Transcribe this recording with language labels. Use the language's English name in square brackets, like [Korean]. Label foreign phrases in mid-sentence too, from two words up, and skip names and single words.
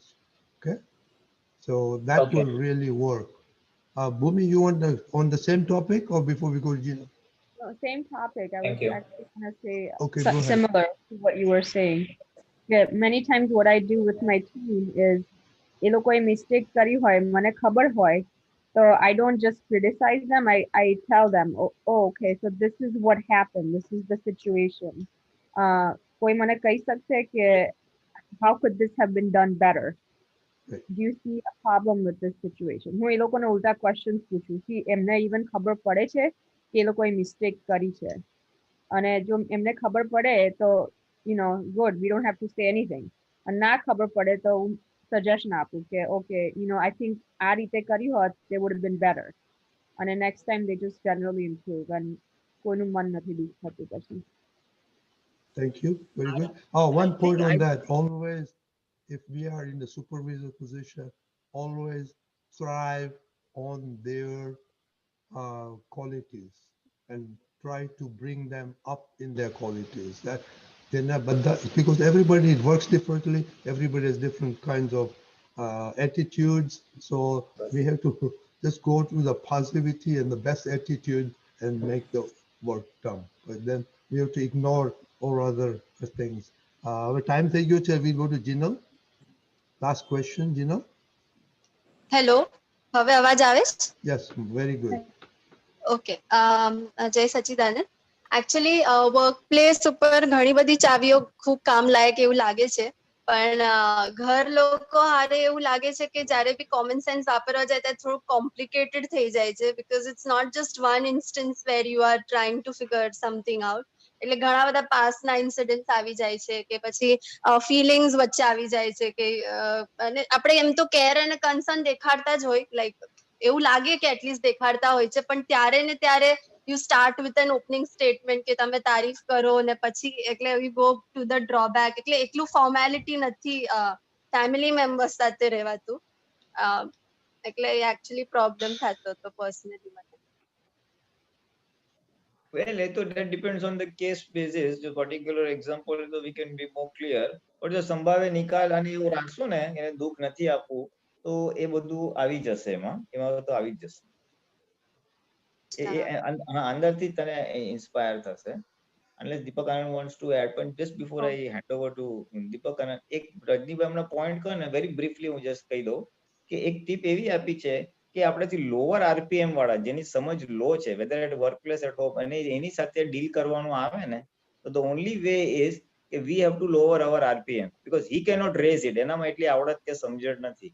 [English] Okay? So that will really work. Bhumi, you want on the same topic or before we go to Gina? No, same topic. I Thank was you. actually going to say Okay, go ahead. similar to what you were saying. Yeah, many times what I do with my team is, [Gujarati] એ લોકોએ મિસ્ટેક કરી હોય, મને ખબર હોય, [English] so I don't just criticize them. I tell them, oh, okay, so this is what happened. This is the situation. [Gujarati] કોઈ મને કહી શકશે કે [English] how could this have been done better? Do you see a problem with this situation? [Gujarati] હું એ લોકોને ઉલટા questions પૂછું કે એમને even ખબર પડે છે કે એ લોકોએ મિસ્ટેક કરી છે, અને જો એમને ખબર પડે તો [English] good, we don't have to say anything. [Gujarati] અને ના ખબર પડે તો સજેશન આપું કે [English] okay, I think [Gujarati] આ રીતે કરી હોત, [English] they would have been better. અને next time they just generally improve, and [Gujarati] કોઈનું મન નથી દુઃખ થતું પછી. [English] Thank you. Very good. One point on that. Always, if we are in the supervisor position, always thrive on their qualities and try to bring them up in their qualities. Because everybody works differently, everybody has different kinds of attitudes. So we have to just go to the positivity and the best attitude and make the work done. But then we have to ignore all other things. Our time [Gujarati] થઈ ગયો છે. [English] We go to Jinal. Last question, Jinal. [Gujarati] હેલો, હવે અવાજ આવે છે? [English] Yes, very good. [Gujarati] ઓકે, જય સચ્ચિદાનંદ. [English] actually work place [Gujarati] ઉપર ઘણી બધી ચાવીઓ ખૂબ કામ લાયક એવું લાગે છે, પણ ઘર લોકો હારે એવું લાગે છે કે જ્યારે બી [English] common sense [Gujarati] વાપરવા જાય ત્યારે થોડું કોમ્પ્લિકેટેડ થઈ જાય છે, [English] because it's not just one instance where you are trying to figure something out. [Gujarati] એટલે ઘણા બધા [English] past incidents [Gujarati] આવી જાય છે કે પછી ફિલિંગ્સ વચ્ચે આવી જાય છે કે અને આપણે એમ તો કેર અને કન્સર્ન દેખાડતા જ હોય, લાઈક એવું લાગે કે એટલીસ્ટ દેખાડતા હોય છે, પણ ત્યારે ને ત્યારે [English] you start with an opening statement [Gujarati] કે તમે તારીફ કરો ને પછી એટલે [English] we go to the drawback. [Gujarati] એટલે એટલું ફોર્માલિટી નથી [English] family members [Gujarati] સાથે રહેવાતું, એટલે [English] actually problem [Gujarati] થતો હતો પર્સનલી મને. [English] Well, that depends on the case basis. The particular example, we can be more clear. [Gujarati] But જો સંભાવે નિકાલ અને એવું રાખશો ને, એને દુઃખ નથી આપવું, તો એ બધું આવી જશે એમાં તો આવી જ જશે. અંદરથી તને ઇન્સ્પાયર થશે. [English] Unless Deepak Anand wants to add, but just before I hand over to Deepak Anand, [Gujarati] એક રજનીભાઈ હમણાં પોઈન્ટ કહો ને, [English] very briefly હું just [Gujarati] કહી દઉં કે એક ટીપ એવી આપી છે કે આપણેથી [English] lower RPM [Gujarati] વાળા જેની સમજ લો છે, [English] whether at work place at home, [Gujarati] અને એની સાથે ડીલ કરવાનું આવે ને, તો [English] the only way is કે we have to lower our RPM, because he cannot raise it. [Gujarati] એનામાં એટલી આવડત કે સમજણ નથી.